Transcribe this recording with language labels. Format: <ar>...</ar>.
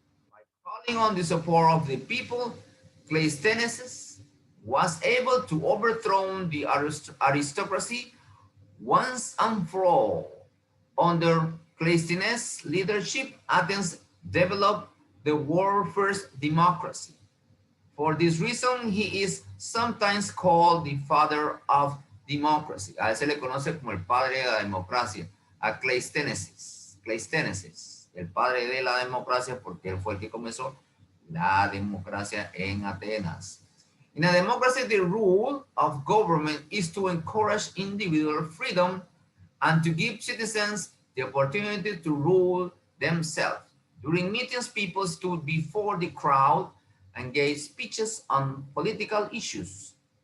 <en>By calling on the support of the people, Cleisthenes was able to overthrow the aristocracy once and for all. Under Cleisthenes' leadership, Athens developed the world's first democracy. For this reason, he is sometimes called the father of democracy.</en> <es>A él se le conoce como el padre de la democracia, a Cleisthenes, el padre de la democracia, porque él fue el que comenzó la democracia en Atenas.</es> <en>In a democracy, the rule of government is to encourage individual freedom and to give citizens the opportunity to rule themselves. During meetings, people stood before the crowd and gave speeches on political issues.</en>